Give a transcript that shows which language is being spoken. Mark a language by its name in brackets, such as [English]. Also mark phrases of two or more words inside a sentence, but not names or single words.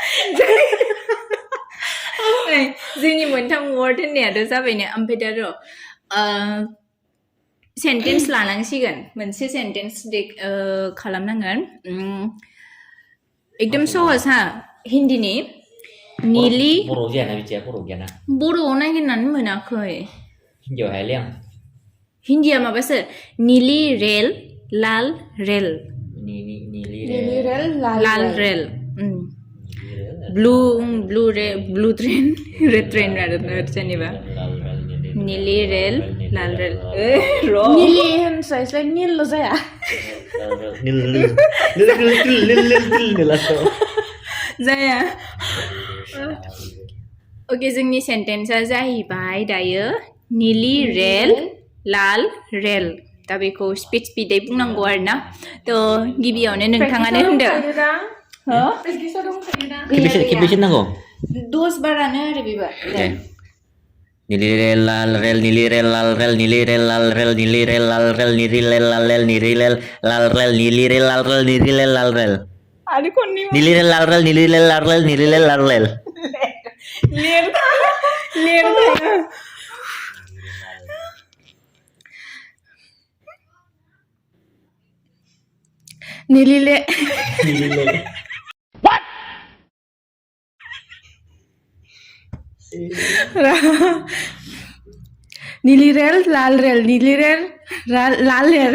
[Bodo] जोंनि मोनथाम वर्ड होननायाथ' जाबायनो ओमफ्राय दा र' सेन्टेन्स लानांसिगोन मोनसे सेन्टेन्स खालामनांगोन [Hindi] एकदम सहज [Bodo] हा हिन्दीनि नीली बर' गियाना बिदिया बर' गियाना बर'आव नागिरनानै मोनाखै हिन्दीयाव हायालै आं हिन्दीया माबासो [Hindi] नीली रेल लाल रेल नीली रेल लाल रेल [English] blue train red train [Bodo] आरो जेनेबा [Hindi] नीली रेल लाल रेल [Bodo] नीली होनस्लायस्लाय नीलल' जाया नील जाया ओके जोंनि सेन्टेन्सआ जाहैबाय दायो [Hindi] नीली रेल लाल रेल [Bodo] दा बेखौ स्पिदै बुंनांगौ आरोना थ' गिबियावनो नोंथाङानो होनदो हो प्रेक्टिसाव दंखायो ना खेबबेसे नांगौ 10 बारानो आरो बेबो [Hindi] दे नीली रेल लाल रेल नीली रेल लाल रेल नीली रेल लाल रेल नीली रेल लाल रेल नीली रेल लाल रेल नीली रेल लाल रेल नीली रेल लाल रेल नीली रेल लाल रेल [Bodo] आरो खननै [Hindi] नीली रेल लाल रेल नीली रेल लाल रेल नीली रेल लाल रेल [Bodo] लिर नीली ले [Hindi] नीली रेल नीली रेल लाल रेल नीली रेल लाल रेल